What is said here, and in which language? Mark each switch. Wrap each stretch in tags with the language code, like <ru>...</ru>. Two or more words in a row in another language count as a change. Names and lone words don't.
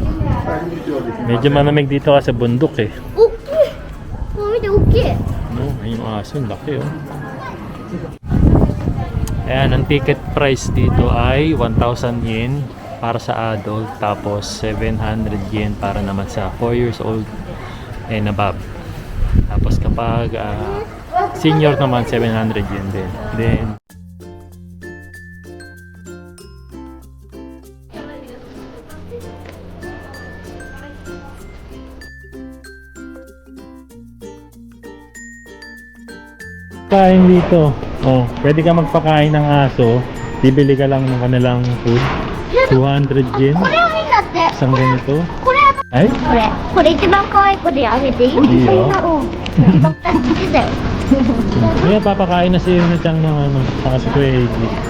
<tl>Medyo malamig dito kasi bundok eh. Okay. Mami, okay. No, yung aso, laki oh. Ayan, ang</tl> <en>ticket price</en> <tl>dito ay 1,000 yen para sa adult, tapos 700 yen para naman sa</tl> <en>4 years old and above.</en> <tl>Tapos kapag senior naman, 700 yen din. Then kain dito. Oh, pwede ka magpakain ng aso. Bibili ka lang ng kanilang food. 200 yen.</tl> <ja>これを見たって。</ja> <tl>Isang ganito.</tl> <ja>これ、</ja> <tl>Ay?</tl> <ja>これ一番可愛い子であげていい？いいよ。うん。好きだよ。</ja> <tl>Kaya papakain na si Yuna Chang ng saka si Kuya AJ.</tl>